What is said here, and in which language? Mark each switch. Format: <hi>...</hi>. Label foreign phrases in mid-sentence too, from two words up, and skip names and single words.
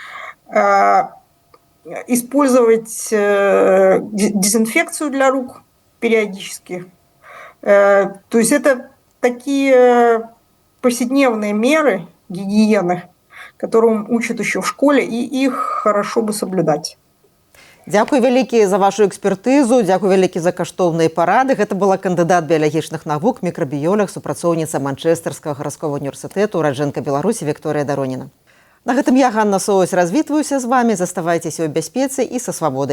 <ru>Использовать дезинфекцию для рук периодически. То есть это такие повседневные меры гигиены, которым учат еще в школе, и их хорошо бы соблюдать.</ru> <be>Дзякуй вялікі за вашу экспертызу, дзякуй вялікі за каштоўныя парады. Гэта была кандыдат біялагічных навук, мікрабіёлаг, супрацоўніца Манчэстэрскага гарадскога універсітэту, ураджэнка Беларусі Вікторыя Дароніна. На гэтым я, Ганна Соусь, развітваюся з вами. Заставайцеся ў бяспецы і са свабодай.</be>